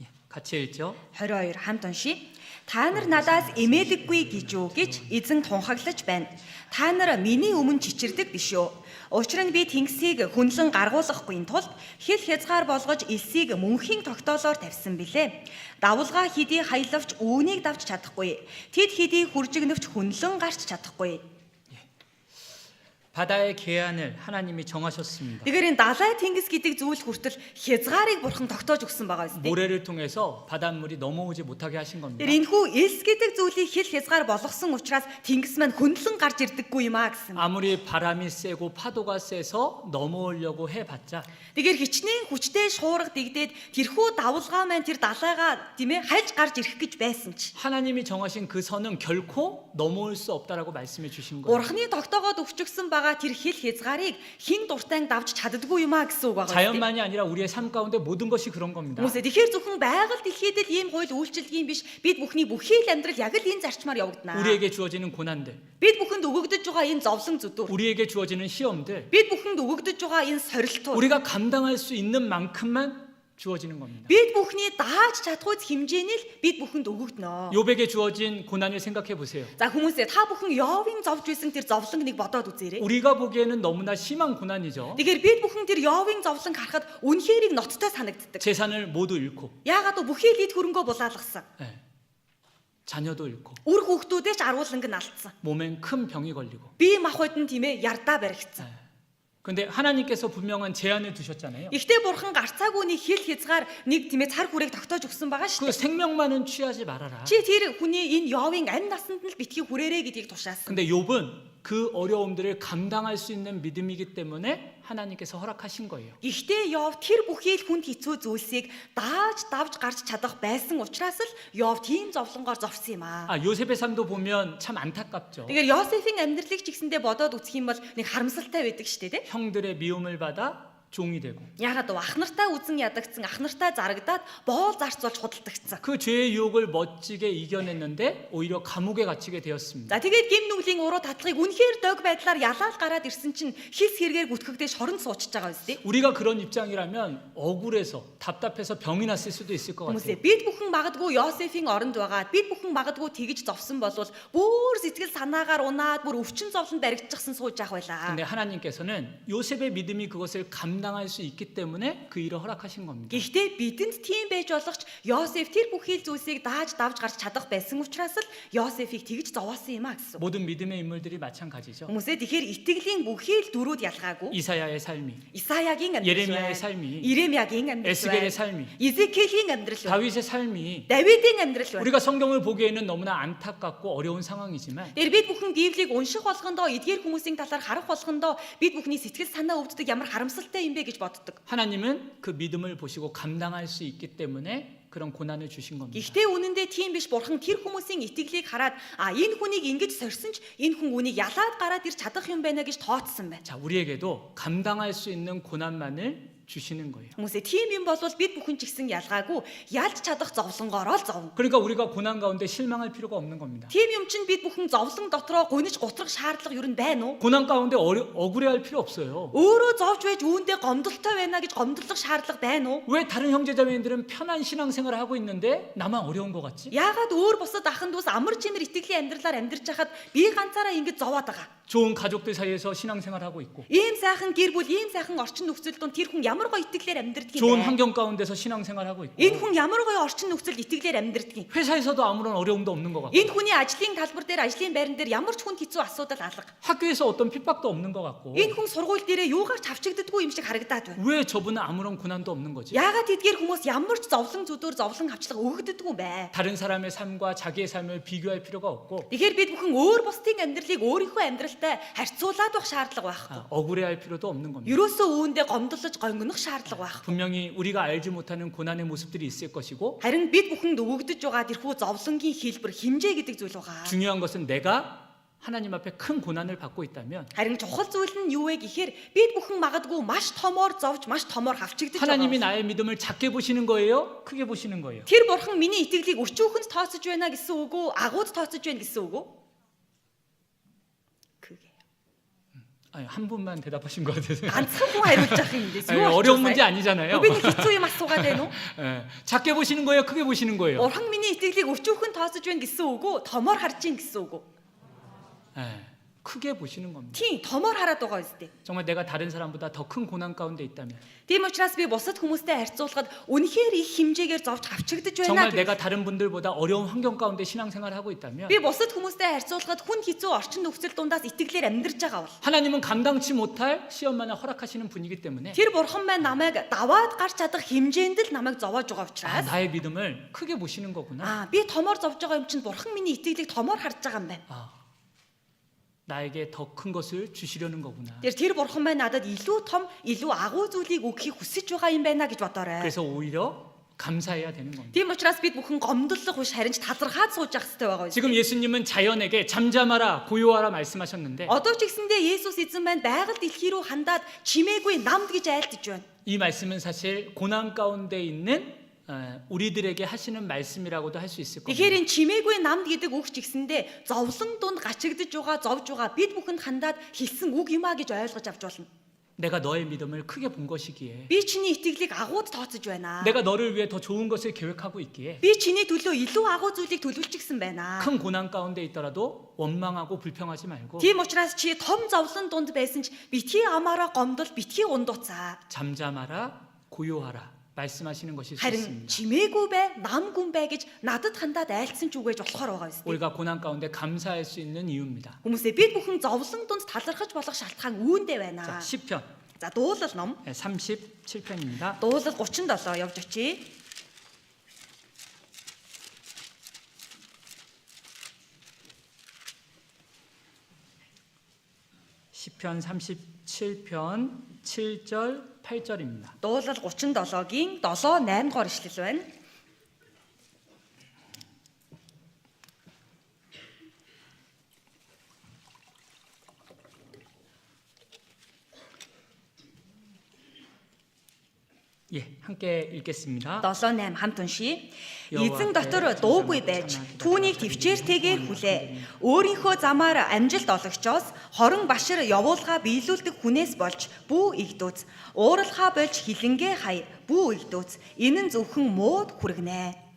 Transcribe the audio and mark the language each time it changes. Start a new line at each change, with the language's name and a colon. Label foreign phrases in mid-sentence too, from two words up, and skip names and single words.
Korean: 같이 읽죠.
Mongolian: 22 хамт уншия. Та нар надаас эмээдэггүй гэж юу гэж эзэн тунхаглаж байна. Та нар миний өмнө чичирдэг биш үү? Учир нь би тэнгисийг хүнлэн гаргуулахгүй тулд хэл хязгаар болгож элсийг мөнхийн тогтоолоор тавьсан билээ. Давулгаа хэдий хаялвч үүнийг давж чадахгүй. Тэд хэдий хүржигнөвч хүнлэн гарч чадахгүй.
Korean: 바다의 계안을 하나님이 정하셨습니다.
Mongolian: Тэгэхээр энэ далай тэнгис гэдэг зүйл хүртэл хязгаарыг бурхан тогтоож өгсөн байгаа биз дээ.
Korean: 모래를 통해서 바닷물이 넘어오지 못하게 하신 겁니다.
Mongolian: Тэр энэхүү элс гэдэг зүйлийг хэл хязгаар болгосон учраас тэнгис маань хөндлөн гарч ирдэггүй юм аа гэсэн.
Korean: 아무리 바람이 세고 파도가 세서 넘어오려고 해봤자
Mongolian: Тэгэхээр хичнээн хүчтэй шуурга дэгдээд тэрхүү давулгаа маань тэр далайгаа тийм ээ хальж гарч ирэх гэж байсан ч
Korean: 하나님이 정하신 그 선은 결코 넘어올 수 없다라고 말씀해 주신 거예요.
Mongolian: Бурхны тогтоогоод өвчгсөн байгаа тэр хэл хязгаарыг хин дуртай давж чаддаггүй юм аа гэсэн үг байгаа.
Korean: 자연만이 아니라 우리의 삶 가운데 모든 것이 그런 겁니다.
Mongolian: Хүмүүсээ тэгэхээр зөвхөн байгаль дэлхийд л ийм хууль үйлчилдэг юм биш. Бид бүхний бүхий л амьдрал яг л энэ зарчмаар явагдана.
Korean: 우리에게 주어지는 고난들,
Mongolian: Бид бүхэнд өгөгдөж байгаа энэ зовлон зүдүр.
Korean: 우리에게 주어지는 시험들,
Mongolian: Бид бүхэнд өгөгдөж байгаа энэ сорилтууд.
Korean: 우리가 감당할 수 있는 만큼만 주어지는 겁니다.
Mongolian: Бид бүхний дааж чадхуйц хэмжээний л бид бүхэнд өгөгднө.
Korean: 욥에게 주어진 고난을 생각해 보세요.
Mongolian: За хүмүүсээ та бүхэн Йовын зовж байсан тэр зовлонг bod үзээрэй.
Korean: 우리가 보기에는 너무나 심한 고난이죠.
Mongolian: Тэгэхээр бид бүхэн тэр Йовын зовлон харахад үнэхээр их ноцтой санагддаг.
Korean: 재산을 모두 잃고,
Mongolian: Яагаад бүхий л эд хөрөнгөө булаалгасан.
Korean: 자녀도 잃고,
Mongolian: Үр хүүхдүүдээ ч арууланг нь алдсан.
Korean: 몸엔 큰 병이 걸리고.
Mongolian: Бие махбод нь тийм ээ ярдаа баригдсан.
Korean: 근데 하나님께서 분명한 제한을 두셨잖아요.
Mongolian: Ихтэй бурхан гарцаагүй нэг хэл хязгаар нэг тийм ээ цар хүрээг тогтоож өгсөн байгаа шүү
Korean: 그
Mongolian: дээ.
Korean: 생명만은 취하지 말아라.
Mongolian: Чи тэр хүний энэ Йовын амь насанд нь л битгий хүрээрээ гэдгийг тушаасан.
Korean: 근데 욥은 그 어려움들을 감당할 수 있는 믿음이기 때문에 하나님께서 허락하신 거예요.
Mongolian: Гэхдээ Йов тэр бүхий л хүнд хэцүү зүйлсийг дааж давж гарч чадах байсан учраас л Йов тийм зовлонгоор зовсон юм аа.
Korean: 요셉의 삶도 보면 참 안타깝죠.
Mongolian: Тэгэхээр Йосефийн амьдралыг ч гэсэндээ бодоод үзэх юм бол нэг харамсалтай байдаг шүү дээ, тийм.
Korean: 형들의 미움을 받아 종이 되고
Mongolian: Ягаад вэ? Ах нартаа үзэн ядагдсан, ах нартаа зарагдаад боол зарц болж худалдагдсан.
Korean: 그 죄의 유혹을 멋지게 이겨냈는데 오히려 감옥에 갇히게 되었습니다.
Mongolian: За тэгээд гим нүглийн уруу татлагыг үнэхээр дог байдлаар ялаад гараад ирсэн чинь хис хэрэгээр гүтгэгдээ шоронд суучж байгаа биз дээ.
Korean: 우리가 그런 입장이라면 억울해서 답답해서 병이 났을 수도 있을 것
Mongolian: Хүмүүсээ
Korean: 같아요.
Mongolian: бид бүхэн магадгүй Йосефийн оронд байгаа. Бид бүхэн магадгүй тэгж зовсон болвол бүр сэтгэл санаагаар унаад бүр өвчин зовлонд баригдчихсан сууж явах байлаа.
Korean: 근데 하나님께서는 요셉의 믿음이 그것을 감당할 수 있기 때문에 그 일을 허락하신 겁니다.
Mongolian: Гэхдээ бидэнд тийм байж болох ч Йосеф тэр бүхий л зүйлсийг дааж давж гарч чадах байсан учраас л Йосефийг тэгж зовоосон юм а гэсэн.
Korean: 모든 믿음의 인물들이 마찬가지죠.
Mongolian: Хүмүүсээ тэгэхээр итгэлийн бүхий л дөрүүд ялгаагүй.
Korean: 이사야의 삶이,
Mongolian: Исаягийн амьдрал,
Korean: 예레미야의 삶이,
Mongolian: Иремягийн амьдрал,
Korean: 에스겔의 삶이,
Mongolian: Изекиэлийн амьдрал,
Korean: 다윗의 삶이
Mongolian: Давидын амьдрал.
Korean: 우리가 성경을 보기에는 너무나 안타깝고 어려운 상황이지만
Mongolian: Тэр бид бүхэн Библийг унших болгондоо эдгээр хүмүүсийн талаар харах болгондоо бид бүхний сэтгэл санаа өвддөг ямар харамсалтай юм бэ гэж боддог.
Korean: 하나님은 그 믿음을 보시고 감당할 수 있기 때문에 그런 고난을 주신 겁니다.
Mongolian: Гэхдээ үнэндээ тийм биш. Бурхан тэр хүмүүсийн итгэлийг хараад энэ хүнийг ингэж сорьсон ч энэ хүн үнийг ялаад гараад ир чадах юм байна гэж тооцсон байна.
Korean: 자, 우리에게도 감당할 수 있는 고난만을 주시는 거예요.
Mongolian: Хүмүүсээ тийм юм болвол бид бүхэн ч гэсэн ялгаагүй ялж чадах зовлонгоороо л зовно.
Korean: 그러니까 우리가 고난 가운데 실망할 필요가 없는 겁니다.
Mongolian: Тийм юм чинь бид бүхэн зовлон дотроо гуниж гутрах шаардлага юу н байна уу?
Korean: 고난 가운데 억울해할 필요 없어요.
Mongolian: Өөрөө зовж байж үүндээ гомдолтой байна гэж гомдлох шаардлага байна уу?
Korean: 왜 다른 형제자매들은 편한 신앙생활을 하고 있는데 나만 어려운 것 같지?
Mongolian: Яагаад өөр бусад ахын дүүс амар чимэр итгэлийн амьдралаар амьдарч хахад би ганцаараа ингэж зовоод байгаа?
Korean: 좋은 가족들 사이에서 신앙생활을 하고 있고
Mongolian: Ийм сайхан гэр бүл, ийм сайхан орчин нөхцөл донд тэр хүн ямар гоё итгэлээр амьдардаг юм
Korean: 좋은
Mongolian: бэ?
Korean: 환경 가운데서 신앙생활을 하고 있고
Mongolian: Энэ хүн ямар гоё орчин нөхцөлд итгэлээр амьдардаг юм?
Korean: 회사에서도 아무런 어려움도 없는 것 같고
Mongolian: Энэ хүний ажлын талбар дээр, ажлын байран дээр ямар ч хүнд хэцүү асуудал алга.
Korean: 학교에서 어떤 핍박도 없는 것 같고
Mongolian: Энэ хүн сургууль дээрээ юугаар ч авчигддаггүй юм шиг харагдаад байна.
Korean: 왜 저분은 아무런 고난도 없는 거지?
Mongolian: Яагаад эдгээр хүмүүс ямар ч зовлон зүдөөр зовлон авчлага өгөгддөггүй юм бэ?
Korean: 다른 사람의 삶과 자기의 삶을 비교할 필요가 없고
Mongolian: Тэгэхээр бид бүхэн өөр бусдын амьдралыг өөрийнхөө амьдралтай харьцуулаад байх шаардлага байхгүй.
Korean: 억울해할 필요도 없는 겁니다.
Mongolian: Ерөөсөө үүндээ гомдолж гонгонох шаардлага байхгүй.
Korean: 분명히 우리가 알지 못하는 고난의 모습들이 있을 것이고
Mongolian: Харин бид бүхэнд өгөгдөж байгаа тэрхүү зовлонгийн хэлбэр хэмжээ гэдэг зүйл байгаа.
Korean: 중요한 것은 내가 하나님 앞에 큰 고난을 받고 있다면
Mongolian: Харин чухал зүйл нь юу вэ гэхээр бид бүхэн магадгүй маш томоор зовж, маш томоор хавчигдаж
Korean: 하나님이
Mongolian: байгаа.
Korean: 나의 믿음을 작게 보시는 거예요? 크게 보시는 거예요?
Mongolian: Тэр бурхан миний итгэлийг өчүүхэнд тооцож байна гэсэн үг үү? Агууд тооцож байна гэсэн үг үү?
Korean: Кэгэ. 아니, 한 분만 대답하신 것 같아서.
Mongolian: ганцхан хүн хариулж явах юм дээс.
Korean: 아니, 어려운 문제 아니잖아요.
Mongolian: Би нэг хэцүү юм асуугаад байна уу?
Korean: 예, 작게 보시는 거예요, 크게 보시는 거예요?
Mongolian: Бурхан миний итгэлийг өчүүхэн тооцож байна гэсэн үг үү? Томоор харж ийн гэсэн үг үү?
Korean: 예, 크게 보시는 겁니다.
Mongolian: Тийм, томоор хараад байгаа үстэй.
Korean: 정말 내가 다른 사람보다 더 큰 고난 가운데 있다면,
Mongolian: Тийм учраас би бусад хүмүүстэй харьцуулахад үнэхээр их хэмжээгээр зовж авчигдж байна
Korean: 정말
Mongolian: гэж.
Korean: 내가 다른 분들보다 어려운 환경 가운데 신앙생활을 하고 있다면,
Mongolian: Би бусад хүмүүстэй харьцуулахад хүн хэцүү орчин нөхцөл дундаас итгэлээр амьдарч байгаа бол
Korean: 하나님은 감당치 못할 시험만을 허락하시는 분이기 때문에
Mongolian: тэр бурхан маань намайг даваад гарч чадах хэмжээнд л намайг зовоож байгаа учраас
Korean: 나의 믿음을 크게 보시는 거구나.
Mongolian: би томоор зовж байгаа юм чинь бурхан миний итгэлийг томоор харж байгаа юм байна.
Korean: 나에게 더 큰 것을 주시려는 거구나.
Mongolian: Тэр бурхан маань надад илүү том, илүү агуу зүйлийг өгөхийг хүсэж байгаа юм байна гэж бодоорой.
Korean: 그래서 오히려 감사해야 되는 겁니다.
Mongolian: Тийм учраас бид бүхэн гомдлох биш харин ч талархаад сууж явах хэрэгтэй байгаа юм.
Korean: 지금 예수님은 자연에게 잠잠하라, 고요하라 말씀하셨는데,
Mongolian: Одоо ч гэсэндээ Есүс эзэн маань байгаль дэлхий рүү хандаад чимээгүй намд гэж айлтж байна.
Korean: 이 말씀은 사실 고난 가운데 있는 우리들에게 하시는 말씀이라고도 할 수 있을 겁니다.
Mongolian: Тэгэхээр энэ чимээгүй намд гэдэг үг ч гэсэндээ зовлон дунд гачигдж байгаа, зовж байгаа бид бүхэнд хандаад хэлсэн үг юм а гэж ойлгож авч болно.
Korean: 내가 너의 믿음을 크게 본 것이기에,
Mongolian: Би чиний итгэлийг агууд тооцож байна.
Korean: 내가 너를 위해 더 좋은 것을 계획하고 있기에,
Mongolian: Би чиний төлөө илүү агуу зүйлийг төлөвлөжчихсэн байна.
Korean: 큰 고난 가운데 있더라도 원망하고 불평하지 말고
Mongolian: Тийм учраас чи том зовлон дунд байсан ч битгий амаараа гомдол, битгий ундууцаа.
Korean: 잠잠하라, 고요하라 말씀하시는 것일 수
Mongolian: харин
Korean: 있습니다.
Mongolian: чимээгүй бай, намгүй бай гэж надад хандаад айлтсан ч үгэж болохоор байгаа юм.
Korean: 우리가 고난 가운데 감사할 수 있는 이유입니다.
Mongolian: Хүмүүсээ бид бүхэн зовлон дунд талархаж болох шалтгаан үүндээ байна.
Korean: 자, 시편
Mongolian: За дуулал ном.
Korean: 37편입니다.
Mongolian: Дуулал 37 явж очие.
Korean: 시편 37편 7절 8절입니다.
Mongolian: Дуулал 37-гийн 7 8 дугаар ишлэл байна.
Korean: 예, 함께 읽겠습니다.
Mongolian: 7 8 хамт уншия. Эзэн дотор дуугүй байж түүнийг төвчээртэйгээр хүлээ. Өөрийнхөө замаар амжилт олгочоос хорон башир явуулгаа биелүүлдэг хүнээс болж бүү игдүүц. Ууралхаа болж хилэнгээ хай бүү игдүүц. Энэ нь зөвхөн мууд хүргэнэ.